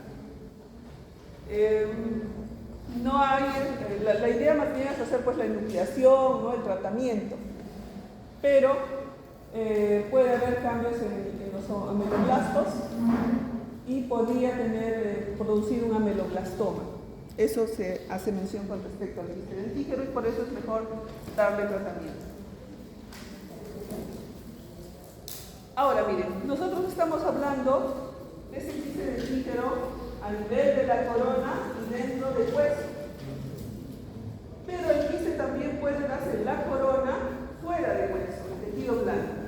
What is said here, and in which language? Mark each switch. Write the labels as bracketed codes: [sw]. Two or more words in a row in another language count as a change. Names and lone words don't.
[es] No hay, la idea más bien es hacer pues la enucleación, ¿no? El tratamiento. Pero puede haber cambios en los ameloblastos y podría producir un ameloblastoma. Eso se hace mención con respecto al quiste dentígero y por eso es mejor darle tratamiento. Ahora miren, nosotros estamos hablando de ese quiste dentígero a nivel de la corona y dentro del hueso. Pero el quiste también puede darse en la corona fuera del hueso, el tejido blando.